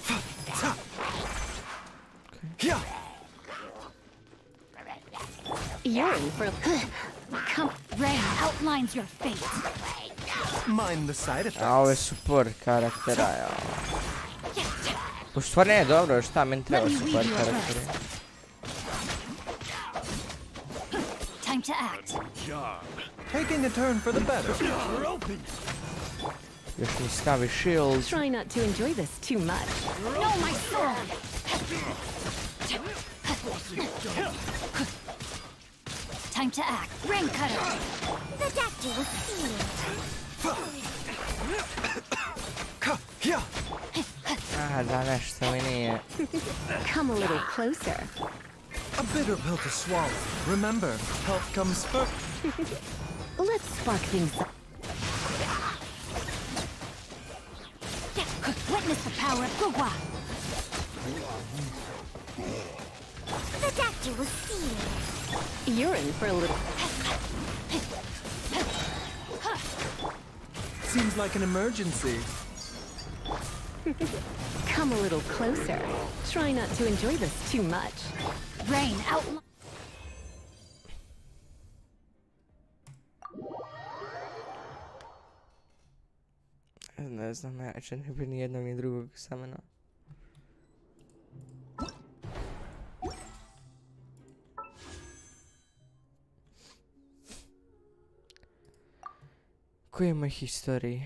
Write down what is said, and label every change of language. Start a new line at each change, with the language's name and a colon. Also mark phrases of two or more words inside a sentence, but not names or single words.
English: You're in for come rain outlines your fate. Mind the side effects.
Bosnian: A ovo je support karaktera, ja. U stvari ne, dobro, šta meni treba support karaktera?
English: Time to act. Taking a turn for the better.
Bosnian: Još mi stavi shield.
English: Try not to enjoy this too much. No, my sword. Time to act. Rain cutter. The doctor will see you.
Bosnian: Da, nešto mi nije.
English: Come a little closer. A bitter pill to swallow. Remember, health comes first. Let's spark things up. Witness the power of Gugwa. The doctor will see you. You're in for a little. Seems like an emergency. Come a little closer. Try not to enjoy this too much. Rain out.
Bosnian: Ne znam, najjače ne bi ni jednog ni drugog samena. Koji je moj historij?